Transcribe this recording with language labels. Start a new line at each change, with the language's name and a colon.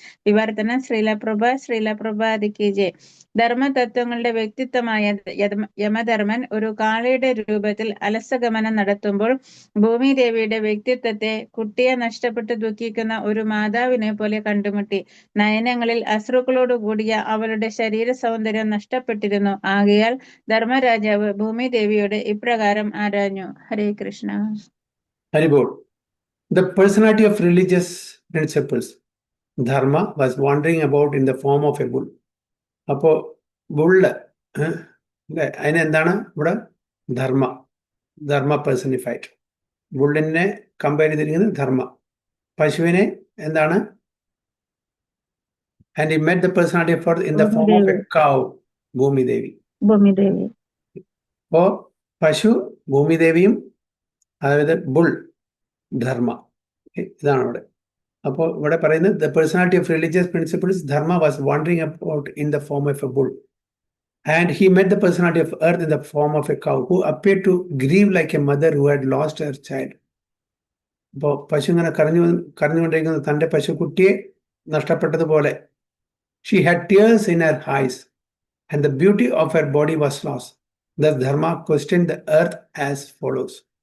Malayalam: വിവർത്തനം ശ്രീലപ്രഭാതിക്ക് ജയ്. ധർമ്മതത്വങ്ങളുടെ വ്യക്തിത്വമായ യമധർമ്മൻ ഒരു കാളയുടെ രൂപത്തിൽ അലസഗമനം നടത്തുമ്പോൾ ഭൂമിദേവിയുടെ വ്യക്തിത്വത്തെ കുട്ടിയെ നഷ്ടപ്പെട്ട് ദുഃഖിക്കുന്ന ഒരു മാതാവിനെ പോലെ കണ്ടുമുട്ടി. നയനങ്ങളിൽ അശ്രുക്കളോട് കൂടിയ അവളുടെ ശരീര സൗന്ദര്യം നഷ്ടപ്പെട്ടിരുന്നു. ആകയാൽ ധർമ്മരാജാവ് ഭൂമിദേവിയോട് ഇപ്രകാരം ആരാഞ്ഞു. ഹരേ Krishna. Haribol.
English: The personality of religious principles, Dharma, was wandering about in the form of a bull.
Malayalam: അപ്പോൾ ബുള്ള് അതിനെന്താണ് ഇവിടെ?
English: Dharma personified.
Malayalam: ബുള്ളിനെ കമ്പയർ ചെയ്തിരിക്കുന്നത് ധർമ്മ. പശുവിനെ എന്താണ്?
English: And he met the personality of in the form of a cow, Bhumidevi.
Malayalam: അപ്പോൾ പശു ഭൂമിദേവിയും, അതായത് bull ധർമ്മ. ഇതാണ് അവിടെ. അപ്പോൾ ഇവിടെ പറയുന്നത്
English: the personality of religious principles, Dharma, was wandering about in the form of a bull. And he met the personality of earth in the form of a cow, who appeared to grieve like a mother who had lost her child.
Malayalam: അപ്പോൾ പശു ഇങ്ങനെ കരഞ്ഞുകൊണ്ടിരിക്കുന്ന തൻ്റെ പശുക്കുട്ടിയെ നഷ്ടപ്പെട്ടതുപോലെ.
English: She had tears in her eyes, and the beauty of her body was lost. Thus Dharma questioned the earth as follows.